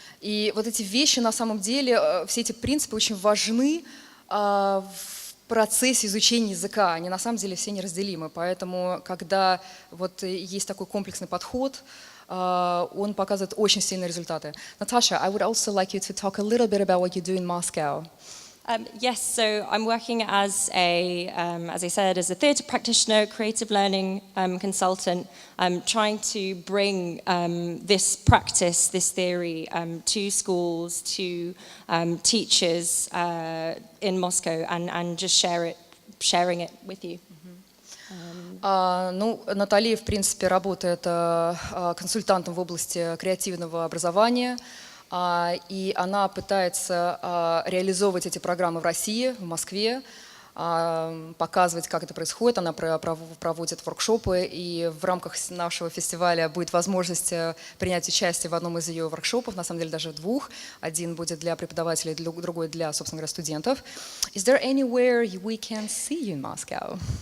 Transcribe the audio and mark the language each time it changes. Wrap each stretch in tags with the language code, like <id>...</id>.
<ru>И вот эти вещи, на самом деле, все эти принципы очень важны в процессе изучения языка. Они на самом деле все неразделимы. Поэтому, когда вот есть такой комплексный подход, он показывает очень сильные результаты.</ru> <en>Natasha, I would also like you to talk a little bit about what you do in Moscow. Yes, so I'm working as I said, as a theatre practitioner, creative learning consultant, trying to bring this practice, this theory to schools, to teachers in Moscow, and just sharing it with you.</en> <ru>Ну, Натали, в принципе, работает консультантом в области креативного образования. И она пытается реализовывать эти программы в России, в Москве, показывать, как это происходит. Она проводит воркшопы, и в рамках нашего фестиваля будет возможность принять участие в одном из ее воркшопов, на самом деле даже двух. Один будет для преподавателей, другой для, собственно говоря, студентов.</ru> <en>Is there anywhere we can see you in Moscow?</en>